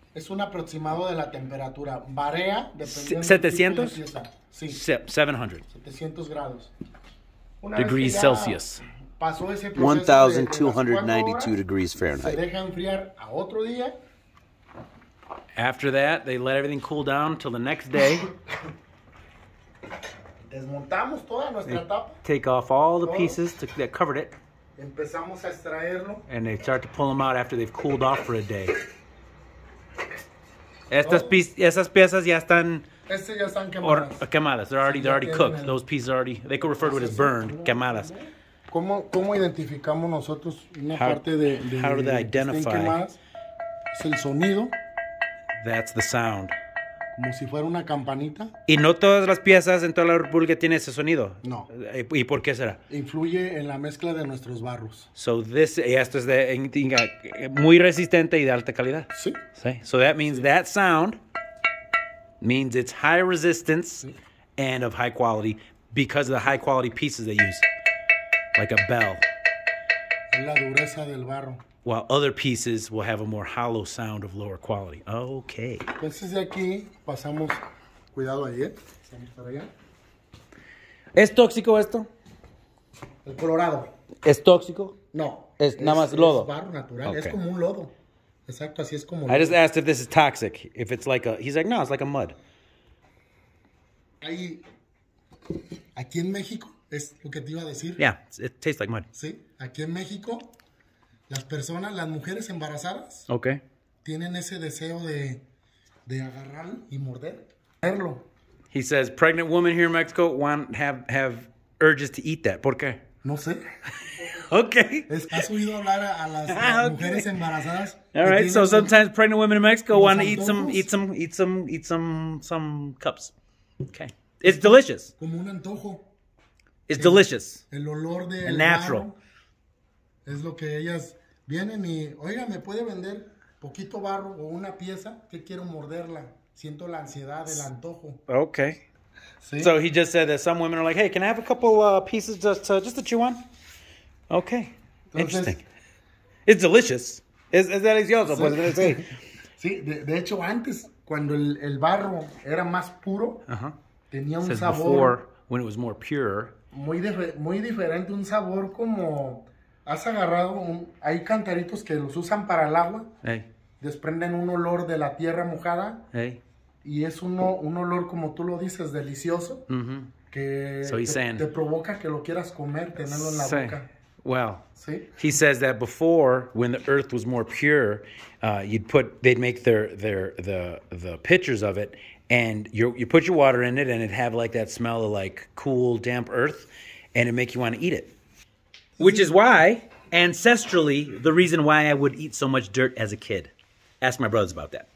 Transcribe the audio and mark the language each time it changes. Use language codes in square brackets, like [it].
[es] Es un aproximado de la temperatura. Varía dependiendo 700? de la pieza. Sí. 700. 700 grados. [en] Degrees Celsius. [es] Pasó ese proceso [en] 1292 degrees Fahrenheit. [es] Se deja enfriar a otro día. [en] After that, they let everything cool down until the next day. [es] Desmontamos toda nuestra tapa. [en] Take off all the pieces that covered it. [es] Empezamos a extraerlo. [en] And they start to pull them out after they've cooled off for a day. [es] Esas piezas ya están quemadas. [en] They're already cooked. Those pieces they could refer to it as burned, quemadas. [es] ¿Cómo identificamos nosotros una parte de [en] how do they identify? [es] Quemadas? Es el sonido. [en] That's the sound. [es] Como si fuera una campanita. Y no todas las piezas en toda la República tienen ese sonido. No. ¿Y por qué será? Influye en la mezcla de nuestros barros. So esto es muy resistente y de alta calidad. Sí. [en] So that means that sound means it's high resistance and of high quality because of the high quality pieces they use. Like a bell. [es] Es la dureza del barro. [en] While other pieces will have a more hollow sound of lower quality. Okay. [es] Entonces de aquí pasamos, cuidado ahí, pasamos para allá. ¿Es tóxico esto? El colorado. ¿Es tóxico? No. Es nada más lodo. Es barro natural, es como un lodo. Exacto, así es como [en] I just asked if this is toxic. If it's like he's like, no, it's like a mud. [es] Aquí en México, es lo que te iba a decir. [en] Yeah, it tastes like mud. [es] Sí, aquí en México, las mujeres embarazadas, [en] Okay. [es] tienen ese deseo de agarrarlo y morderlo. [en] He says pregnant women here in Mexico have urges to eat that. [es] ¿Por qué? No sé. [en] Okay. [es] ¿Has oído hablar a las mujeres embarazadas? [en] All right. So sometimes pregnant women in Mexico want to eat some cups. Okay. It's delicious. [es] Como un antojo. [en] It's delicious. [es] El olor de natural. Barro es lo que ellas vienen y, oiga, ¿me puede vender poquito barro o una pieza? Que quiero morderla. Siento la ansiedad, el antojo. [en] Okay. [es] ¿Sí? [en] So he just said that some women are like, hey, can I have a couple pieces just to chew on? Okay. [es] Entonces, [en] interesting. It's delicious. [es] Es delicioso, pues. Sí. Sí, de hecho, antes, cuando el barro era más puro, tenía un sabor. [en] Before, when it was more pure. [es] Muy diferente, un sabor como... Has agarrado, hay cantaritos que los usan para el agua. [en] Hey. [es] Desprenden un olor de la tierra mojada. [en] Hey. [es] Y es un olor, como tú lo dices, delicioso. Que [en] So [es] te provoca que lo quieras comer, tenerlo en la boca. [en] Well, [es] ¿Sí? [en] He says that before, when the earth was more pure, they'd make the pitchers of it, and you put your water in it, and it'd have like that smell of like cool, damp earth, and it'd make you want to eat it. Which is why, ancestrally, the reason why I would eat so much dirt as a kid. Ask my brothers about that.